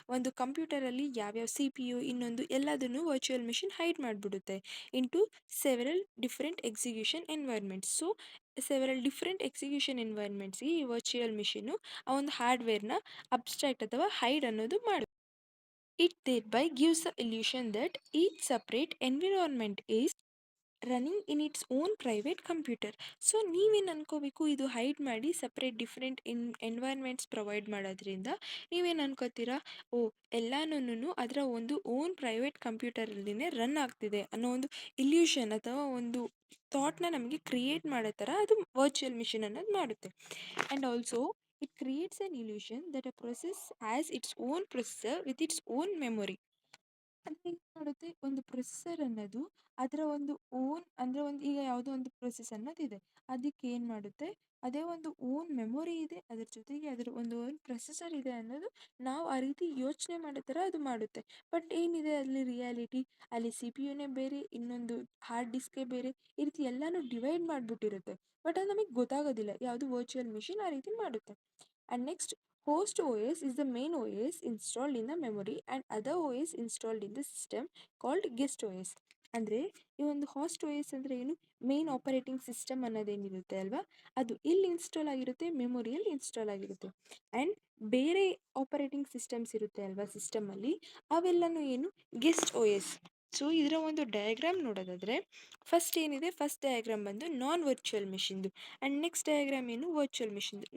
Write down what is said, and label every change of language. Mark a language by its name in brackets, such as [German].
[Kannada] ಒಂದು ಕಂಪ್ಯೂಟರಲ್ಲಿ ಯಾವ್ಯಾವ C P U ಇನ್ನೊಂದು ಎಲ್ಲದನ್ನು virtual machine hide ಮಾಡಿಬಿಡುತ್ತೆ into several different execution ಎನ್ವೈರ್ಮೆಂಟ್ಸ್. So several different execution ಎನ್ವೈರ್ಮೆಂಟ್ಸ್ಗೆ ಈ ವರ್ಚುವಲ್ ಮಿಷಿನ್ನು ಆ ಒಂದು ಹಾರ್ಡ್ವೇರ್ನ ಅಬ್ಸ್ಟ್ರಾಕ್ಟ್ ಅಥವಾ ಹೈಡ್ ಅನ್ನೋದು ಮಾಡುತ್ತೆ. [English] It thereby gives the illusion that each separate environment is running in its own private computer. [Kannada] So ನೀವೇನು ಅನ್ಕೋಬೇಕು, ಇದು hide ಮಾಡಿ separate different ಎನ್ವೈರ್ಮೆಂಟ್ಸ್ provide ಮಾಡೋದ್ರಿಂದ ನೀವೇನು ಅನ್ಕೋತೀರಾ, ಓ ಎಲ್ಲನೂ ಅದರ ಒಂದು ಓನ್ ಪ್ರೈವೇಟ್ ಕಂಪ್ಯೂಟರಲ್ಲಿನೇ ರನ್ ಆಗ್ತಿದೆ ಅನ್ನೋ ಒಂದು ಇಲ್ಯೂಷನ್ ಅಥವಾ ಒಂದು ಥಾಟ್ನ ನಮಗೆ ಕ್ರಿಯೇಟ್ ಮಾಡೋ ಥರ ಅದು ವರ್ಚುವಲ್ ಮಿಷಿನ್ ಅನ್ನೋದು ಮಾಡುತ್ತೆ. [English] And also it creates an illusion that a process has its own processor with its own memory. [Kannada] ಅಂದರೆ ಏನು ಮಾಡುತ್ತೆ, ಒಂದು ಪ್ರೊಸೆಸರ್ ಅನ್ನೋದು ಅದರ ಒಂದು ಓನ್ ಅಂದರೆ ಒಂದು ಈಗ ಯಾವುದೋ ಒಂದು ಪ್ರೊಸೆಸ್ ಅನ್ನೋದಿದೆ, ಅದಕ್ಕೆ ಏನು ಮಾಡುತ್ತೆ, ಅದೇ ಒಂದು ಓನ್ ಮೆಮೊರಿ ಇದೆ, ಅದರ ಜೊತೆಗೆ ಅದರ ಒಂದು ಓನ್ ಪ್ರೊಸೆಸರ್ ಇದೆ ಅನ್ನೋದು ನಾವು ಆ ರೀತಿ ಯೋಚನೆ ಮಾಡೋ ಥರ ಅದು ಮಾಡುತ್ತೆ. ಬಟ್ ಏನಿದೆ ಅಲ್ಲಿ ರಿಯಾಲಿಟಿ, ಅಲ್ಲಿ ಸಿ ಪಿ ಯುನೇ ಬೇರೆ, ಇನ್ನೊಂದು ಹಾರ್ಡ್ ಡಿಸ್ಕೇ ಬೇರೆ, ಈ ರೀತಿ ಎಲ್ಲನೂ ಡಿವೈಡ್ ಮಾಡಿಬಿಟ್ಟಿರುತ್ತೆ. ಬಟ್ ಅದು ನಮಗೆ ಗೊತ್ತಾಗೋದಿಲ್ಲ, ಯಾವುದು ವರ್ಚುವಲ್ ಮಿಷಿನ್ ಆ ರೀತಿ ಮಾಡುತ್ತೆ. [English] And next, host OS is the main OS installed in the memory and other OS installed in the system called guest OS. [Kannada] ಅಂದರೆ ಈ ಒಂದು ಹಾಸ್ಟ್ ಓ ಎಸ್ ಅಂದರೆ ಏನು, ಮೇನ್ ಆಪರೇಟಿಂಗ್ ಸಿಸ್ಟಮ್ ಅನ್ನೋದೇನಿರುತ್ತೆ ಅಲ್ವಾ, ಅದು ಇಲ್ಲಿ ಇನ್ಸ್ಟಾಲ್ ಆಗಿರುತ್ತೆ, ಮೆಮೊರಿಯಲ್ಲಿ ಇನ್ಸ್ಟಾಲ್ ಆಗಿರುತ್ತೆ. ಆ್ಯಂಡ್ ಬೇರೆ ಆಪರೇಟಿಂಗ್ ಸಿಸ್ಟಮ್ಸ್ ಇರುತ್ತೆ ಅಲ್ವಾ ಸಿಸ್ಟಮಲ್ಲಿ, ಅವೆಲ್ಲನೂ ಏನು ಗೆಸ್ಟ್ ಓ ಎಸ್. ಸೊ ಇದರ ಒಂದು ಡಯಾಗ್ರಾಮ್ ನೋಡೋದಾದರೆ ಫಸ್ಟ್ ಏನಿದೆ, ಫಸ್ಟ್ ಡಯಾಗ್ರಾಮ್ ಬಂದು ನಾನ್ ವರ್ಚುವಲ್ ಮಿಷಿನ್ದು ಆ್ಯಂಡ್ ನೆಕ್ಸ್ಟ್ ಡಯಾಗ್ರಾಮ್ ಏನು ವರ್ಚುವಲ್ ಮಿಷಿನ್ದು.